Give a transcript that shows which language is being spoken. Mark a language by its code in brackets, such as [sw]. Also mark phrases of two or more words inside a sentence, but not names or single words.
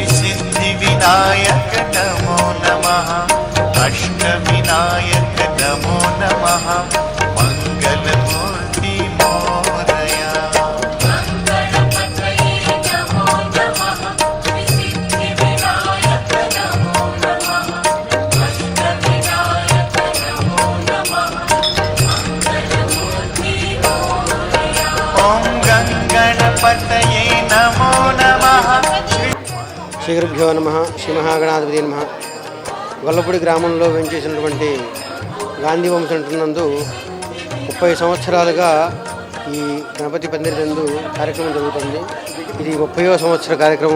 [sa] सिद्धि विनायक नमो नमः अष्टविनायक नमो नमः मंगलमूर्ति मोरया ओम गणपतये नमो नमः శ్రీ గురుభ్యో నమః శ్రీ మహాగణాధిపతి నమః. [te] గొల్లపూడి గ్రామంలో వెంచేసినటువంటి గాంధీ వంశం నందు 30 సంవత్సరాలుగా ఈ గణపతి పందిరి నందు కార్యక్రమం జరుగుతుంది. ఇది 30వ సంవత్సర కార్యక్రమం.